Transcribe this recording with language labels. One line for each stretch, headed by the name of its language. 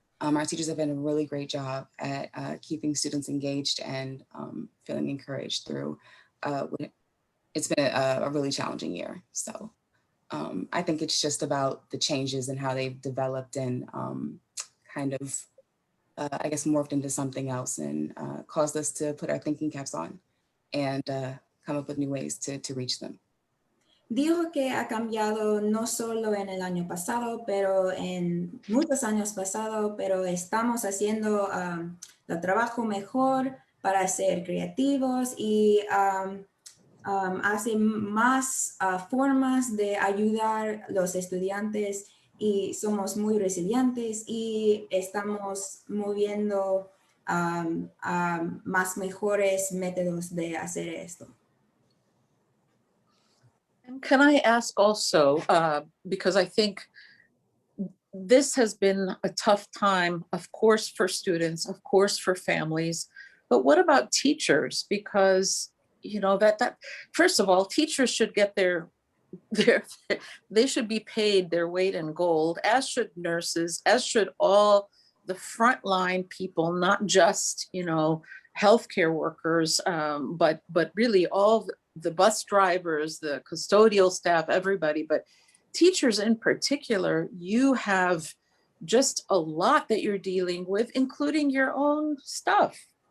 English: Our teachers have done a really great job at keeping students engaged and feeling encouraged through it's been a really challenging year. So I think it's just about the changes and how they've developed and kind of, I guess, morphed into something else and caused us to put our thinking caps on and come up with new ways to reach them.
Spanish: Dijo que ha cambiado no solo en el año pasado, pero en muchos años pasados, pero estamos haciendo el trabajo mejor para ser creativos y hace más formas de ayudar a los estudiantes y somos muy resilientes y estamos moviendo a más mejores métodos de hacer esto.
English: And can I ask also, because I think this has been a tough time, of course, for students, of course, for families, but what about teachers? Because, you know, that first of all, teachers should get they should be paid their weight in gold, as should nurses, as should all the frontline people, not just, you know, healthcare workers, but really all the bus drivers, the custodial staff, everybody, but teachers in particular, you have just a lot that you're dealing with, including your own stuff.